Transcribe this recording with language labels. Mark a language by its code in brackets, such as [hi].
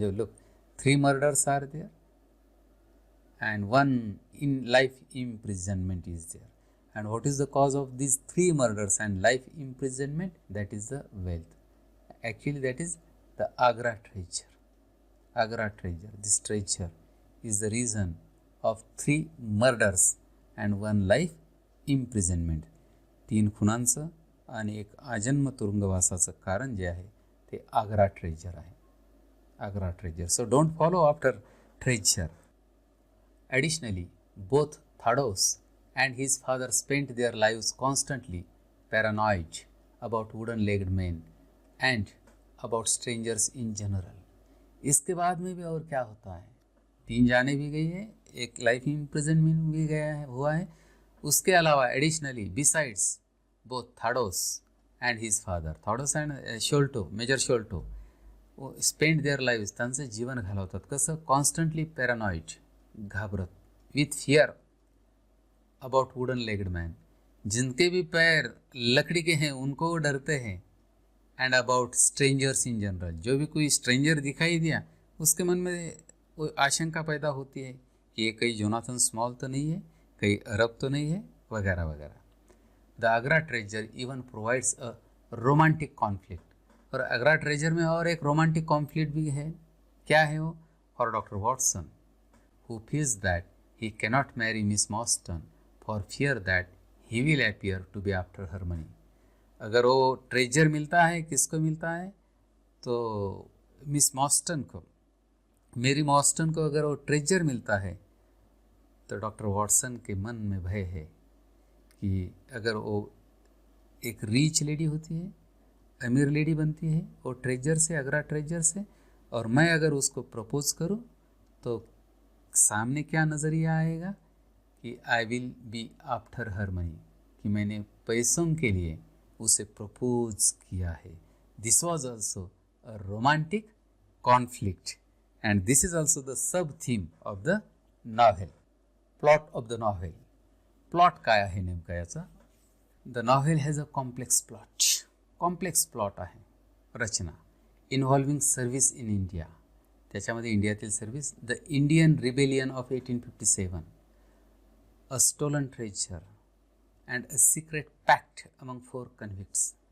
[mr] म्हणजे [en] Look, 3 murders are there and 1 in life imprisonment is there. And what is the cause of these 3 murders and life imprisonment? That is the wealth. Actually that is the Agra treasure. Agra treasure, this treasure is the reason of 3 murders and 1 life imprisonment. [mr] 3 खुनांचं आणि एक आजन्म तुरुंगवासाचं कारण जे आहे ते Agra treasure आहे. Agra treasure. [en] So don't follow after treasure. Additionally, both Thados and his father spent their lives constantly paranoid about wooden-legged men and about strangers in general. [hi] इसके बाद में भी और क्या होता है, 3 जाने भी गई है, एक लाइफ इम्प्रिजनमेंट भी गया है, हुआ है. उसके अलावा [en] additionally besides both Thaddeus and his father, Thaddeus and Sholto, Major Sholto, spend their lives, [mr] त्यांचं जीवन घालवतात कसं, [en] constantly paranoid, [mr] घाबरत, [en] with fear about wooden legged man, [hi] जिनके भी पैर लकड़ी के हैं उनको वो डरते हैं. [en] and about strangers in general, [hi] जो भी कोई स्ट्रेंजर दिखाई दिया उसके मन में वो आशंका पैदा होती है कि ये कहीं जोनाथन स्मॉल तो नहीं है, कहीं अरब तो नहीं है, वगैरह वगैरह. [en] The Agra treasure even provides a romantic conflict. [hi] और आग्रा ट्रेजर में और एक रोमांटिक कॉन्फ्लिक्ट भी है. क्या है वो? [en] For Doctor Watson, who feels that he cannot marry Miss Marston for fear that he will appear to be after her money. [hi] अगर वो ट्रेजर मिलता है, किसको मिलता है तो मिस मॉस्टन को, मेरी मॉस्टन को अगर वो ट्रेजर मिलता है तो डॉक्टर वॉटसन के मन में भय है कि अगर वो एक रीच लेडी होती है, अमीर लेडी बनती है वो ट्रेजर से, आगरा ट्रेजर से, और मैं अगर उसको प्रपोज करूं तो सामने क्या नज़रिया आएगा कि [en] I will be after her money, [hi] कि मैंने पैसों के लिए उसे प्रपोज किया है. [en] This was also a romantic conflict and this is also the sub theme of the novel. Plot of the novel. [mr] Plot काय आहे नेमका याचा? [en] The novel has a complex plot. Complex plot आहे, रचना. Involving service in India, [mr] त्याच्यामध्ये इंडियातील service, [en] The Indian rebellion of 1857, a stolen treasure and a secret pact among 4 convicts.